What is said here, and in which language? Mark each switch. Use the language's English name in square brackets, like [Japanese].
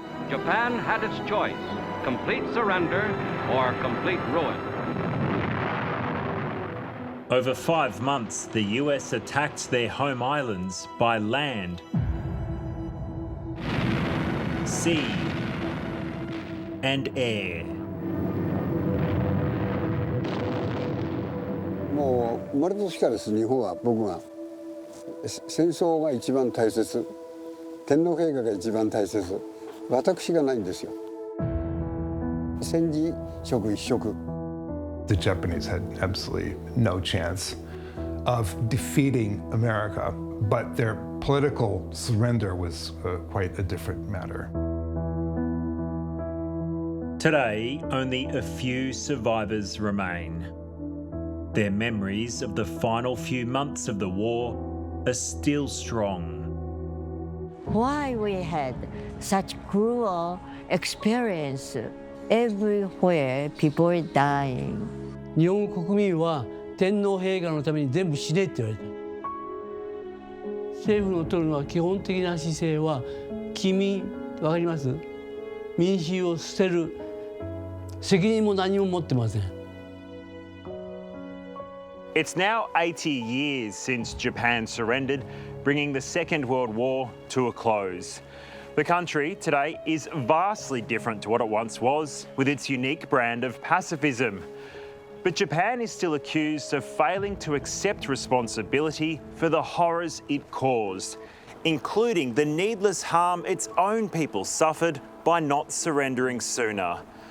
[English] Japan had its choice, complete surrender or complete ruin. Over 5 months, the US attacked their home islands by land, sea, and air. [Japanese] もう生まれた時からです。日本は僕は戦争が一番大切、天皇陛下が一番大切、私がないんですよ。戦時色一色。 [English] The Japanese had absolutely no chance of defeating America, but their political surrender was quite a different matter. Today, only a few survivors remain. Their memories of the final few months of the war are still strong. Why we had such cruel experience? Everywhere people are dying. [Japanese] 日本国民は天皇陛下のために全部死ねって言われた。政府の取るのは基本的な姿勢は棄民、わかります？民衆を捨てる責任も何も持ってません。 [English] It's now 80 years since Japan surrendered, bringing the Second World War to a close. The country today is vastly different to what it once was, with its unique brand of pacifism. But Japan is still accused of failing to accept responsibility for the horrors it caused, including the needless harm its own people suffered by not surrendering sooner.